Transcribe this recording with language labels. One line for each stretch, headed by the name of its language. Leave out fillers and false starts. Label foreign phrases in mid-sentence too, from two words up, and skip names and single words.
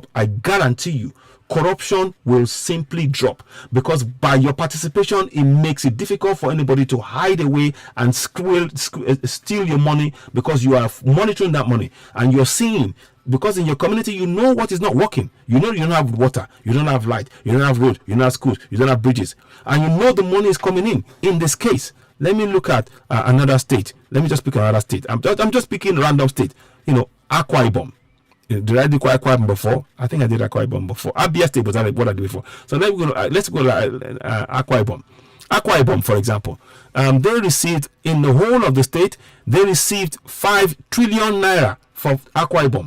English: I guarantee you, corruption will simply drop, because by your participation, it makes it difficult for anybody to hide away and steal your money, because you are monitoring that money and you're seeing. Because in your community, you know what is not working. You know you don't have water, you don't have light, you don't have road, you don't have schools, you don't have bridges, and you know the money is coming in. In this case, let me look at another state. Let me just pick another state. I'm just picking a random state. Akwa Ibom. Did I do Akwa Ibom before? I think I did Akwa Ibom before. Abia State was what I did before. So let's go to Akwa Ibom. Akwa Ibom, for example, they received, in the whole of the state, they received 5 trillion naira for Akwa Ibom.